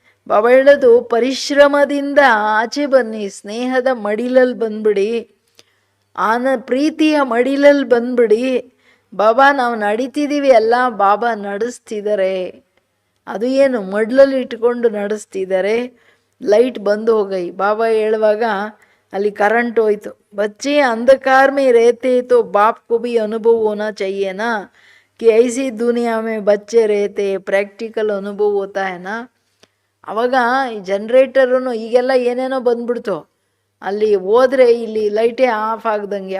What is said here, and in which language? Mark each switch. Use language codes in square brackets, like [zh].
[kn] ಬಾಬಾ ಹೇಳೋದು, ಪರಿಶ್ರಮದಿಂದ ಆಚೆ ಬನ್ನಿ, ಸ್ನೇಹದ ಮಡಿಲಲ್ಲಿ ಬಂದ್ಬಿಡಿ, ಪ್ರೀತಿಯ ಮಡಿಲಲ್ಲಿ ಬಂದ್ಬಿಡಿ. ಬಾಬಾ ನಾವು ನಡೀತಿದ್ದೀವಿ ಅಲ್ಲ, ಬಾಬಾ ನಡೆಸ್ತಿದ್ದಾರೆ. ಅದು ಏನು ಮಡ್ಲಲ್ಲಿ ಇಟ್ಕೊಂಡು ನಡೆಸ್ತಿದ್ದಾರೆ. [hi] ಲೈಟ್ ಬಂದು ಹೋಗೈ. [kn] ಬಾಬಾ ಹೇಳುವಾಗ ಅಲ್ಲಿ ಕರೆಂಟ್ ಹೋಯ್ತು. [hi] बच्चे अंधकार में रहते तो बाप को भी अनुभव होना चाहिए ना कि ऐसी दुनिया में बच्चे रहते, प्रैक्टिकल अनुभव होता है ना. [kn] ಅವಾಗ ಈ ಜನ್ರೇಟರೂ ಈಗೆಲ್ಲ ಏನೇನೋ ಬಂದ್ಬಿಡ್ತು, ಅಲ್ಲಿ ಹೋದ್ರೆ ಇಲ್ಲಿ ಲೈಟೇ ಆಫ್ ಆಗ್ದಂಗೆ.